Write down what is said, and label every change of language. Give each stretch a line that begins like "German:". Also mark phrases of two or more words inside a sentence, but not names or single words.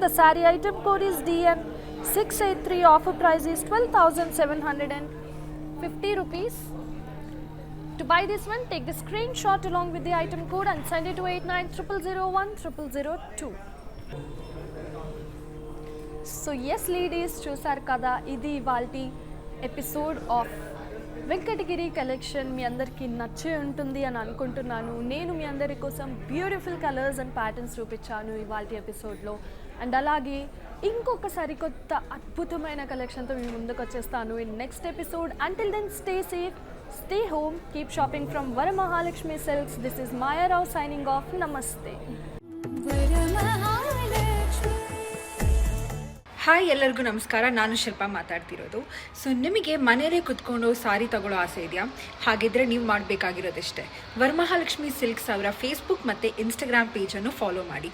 English: The saree item code is DN683. Offer price is 12,750 rupees. To buy this one, take the screenshot along with the item code and send it to 8900010002. So yes ladies,
Telugu: చూసారు కదా, ఇది ఇవాల్టి
English: episode of
Telugu: వెంకటగిరి కలెక్షన్. మీ అందరికీ నచ్చే ఉంటుంది అని అనుకుంటున్నాను. నేను మీ అందరి కోసం
English: beautiful colors and patterns
Telugu: చూపించాను ఇవాల్టి ఎపిసోడ్లో. అండ్ అలాగే ఇంకొక సరికొత్త అద్భుతమైన కలెక్షన్తో మీ ముందుకు వచ్చేస్తాను
English: in next episode. until then stay safe, stay home, keep shopping from Varamahalakshmi Silks. this is Maya Rao signing off. నమస్తే.
Kannada: ಹಾಯ್, ಎಲ್ಲರಿಗೂ ನಮಸ್ಕಾರ. ನಾನು ಶಿಲ್ಪಾ ಮಾತಾಡ್ತಿರೋದು. ಸೊ ನಿಮಗೆ ಮನೆಯಲ್ಲೇ ಕುತ್ಕೊಂಡು ಸಾರಿ ತಗೊಳ್ಳೋ ಆಸೆ ಇದೆಯಾ? ಹಾಗಿದ್ರೆ ನೀವು ಮಾಡಬೇಕಾಗಿರೋದಿಷ್ಟೇ, ವರಮಹಾಲಕ್ಷ್ಮಿ ಸಿಲ್ಕ್ಸ್ ಅವರ ಫೇಸ್ಬುಕ್ ಮತ್ತು ಇನ್ಸ್ಟಾಗ್ರಾಮ್ ಪೇಜನ್ನು ಫಾಲೋ ಮಾಡಿ.